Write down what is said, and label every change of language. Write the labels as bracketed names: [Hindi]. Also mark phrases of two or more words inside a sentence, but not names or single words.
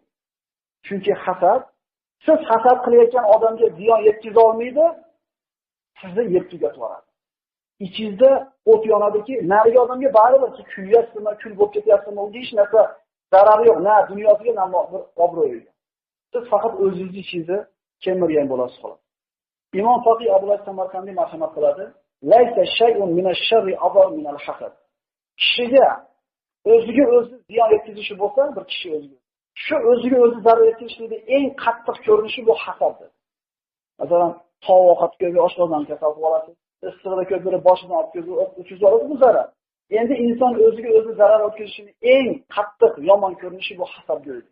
[Uzbek] Chunki hasad siz hasad qilayotgan odamga ziyon yetkiza olmaydi, sizni yeb tugatib yuboradi. Ichingizda o't yonadiki, nariga odamga baribir kulyapsizmi, kul bo'lib ketyapsizmi, unga hech narsa zarari yo'q, na dunyosiga, na obro'yiga. Siz faqat o'zingizni ichingizni kemirgan bo'lasiz xolos. Imom Foqiy Abdullah Samarqandiy marhamat qiladi. [Arabic] ليس شيء من الشر أضر من الحسد. [Uzbek] Kishiga o'ziga o'zi ziyon yetkazishi bo'lsa, bir kishi o'ziga. Shu o'ziga o'zi zarar yetkazishlikning eng qattiq ko'rinishi bu hasaddir. Masalan, tovoqat ko'rga oshqozon kasal bo'lasiz, issig'ida ko'p bir boshini olib o'tkazib yuboradi, bu zarar. Endi inson o'ziga o'zi zarar o'tkazishining eng qattiq yomon ko'rinishi bu hasadgo'ylik.